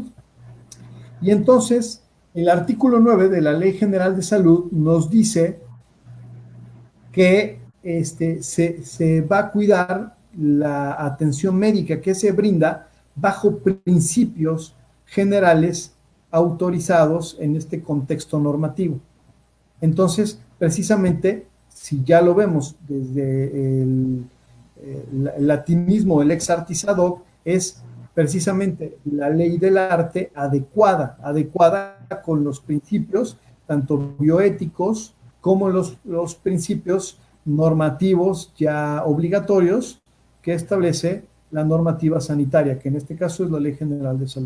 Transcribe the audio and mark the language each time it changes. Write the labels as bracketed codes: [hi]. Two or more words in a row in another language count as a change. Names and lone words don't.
[es] Y entonces, el artículo 9 de la Ley General de Salud nos dice que se va a cuidar la atención médica que se brinda bajo principios generales autorizados en este contexto normativo. Entonces, precisamente, si ya lo vemos desde el latinismo, el [la] ex artis ad hoc, [es] es precisamente la ley del arte adecuada con los principios, tanto bioéticos como los principios normativos ya obligatorios que establece la normativa sanitaria, que en este caso es la Ley General de Salud.